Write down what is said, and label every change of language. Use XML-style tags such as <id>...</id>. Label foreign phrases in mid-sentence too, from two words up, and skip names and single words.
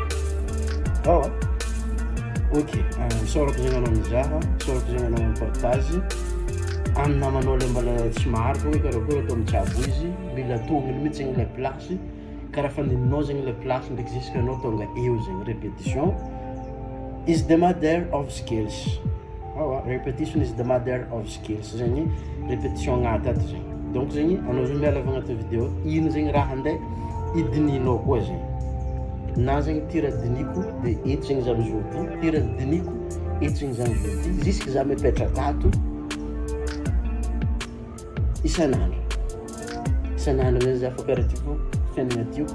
<mg>ok sorako zegny anao mizaha sorako zegny anao mipartage amin'ny namanao le mbala tsy maro fogna karakory atao mitsabo izy mila tongony mihitsy zegny</mg> <fr>le place</fr> <mg>karaha fandininao zegny</mg> <fr>le place</fr> <mg>ndraiky jusqu'à anao tonga eo zegny</mg> <en>répétition is the mother of skills repetition is the mother of skills</en> <mg>zegny répétition agnaty ato zegny donc zegny anao zao miala avy agnaty vidéo ino zegny raha andeha idinianao koa zegny. Na zegny ty raha diniko dia eto zegny za amizao ty, ty raha diniko eto zegny za amizao ty, jusque za mipetraka ato isan'andro zegny za fa karaha tiako fiainagna tiako.</mg>